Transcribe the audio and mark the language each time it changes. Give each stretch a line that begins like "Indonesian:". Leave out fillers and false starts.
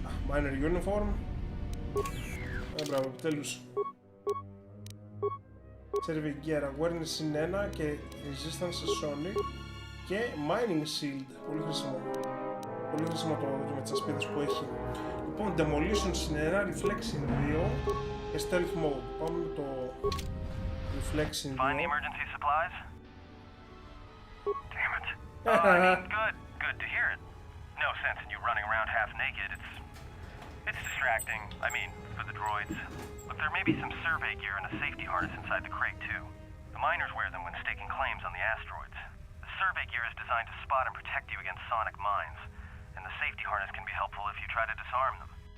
English: Minor uniform.
Greek: Μπράβο, επιτέλους.
English: Serving gear awareness συν 1 και resistance sonic και mining shield.
Greek: Πολύ χρήσιμο. Πολύ χρήσιμο το με τις ασπίδες που έχει. Λοιπόν, demolition συν 1, reflex συν 2 και stealth mode. Πάμε με το reflex συν 2.
English: Find the emergency supplies? Damn it. I mean, good to hear it. No sense in you running around half naked. It's distracting. I mean, for the droids. Look, there may be some survey gear and a safety harness inside the crate, too. The miners wear them when staking claims on the asteroids. The survey gear is designed to spot and protect you against sonic mines, and the safety harness can be helpful if you try to disarm them.